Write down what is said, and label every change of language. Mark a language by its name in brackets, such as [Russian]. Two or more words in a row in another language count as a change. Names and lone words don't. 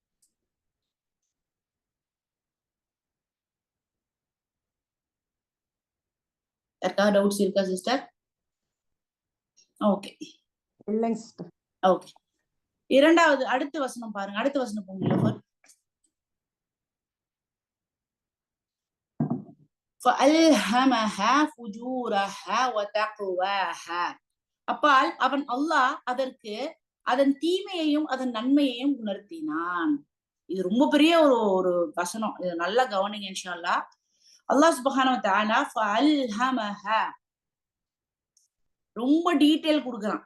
[Tamil] யாருக்காவது டவுட்ஸ் இருக்கா சிஸ்டர்? ஓகே, இல்லைங்க சிஸ்டர். ஓகே. இரண்டாவது அடுத்த வசனம் பாருங்க, அடுத்த வசனம் போங்க. [Arabic] فَأَلْهَمَهَا فُجُورَهَا وَتَقْوَاهَا. [Tamil] அப்பால் அவன் அல்லாஹ் அதற்கு அதன் தீமையையும் அதன் நன்மையையும் உணர்த்தினான். இது ரொம்ப பெரிய ஒரு வசனம், இது நல்லா கவனிங்க [Arabic] إن شاء الله. الله سبحانه وتعالى فألهمها [Tamil] ரொம்ப டீடைல் கொடுக்குறான்.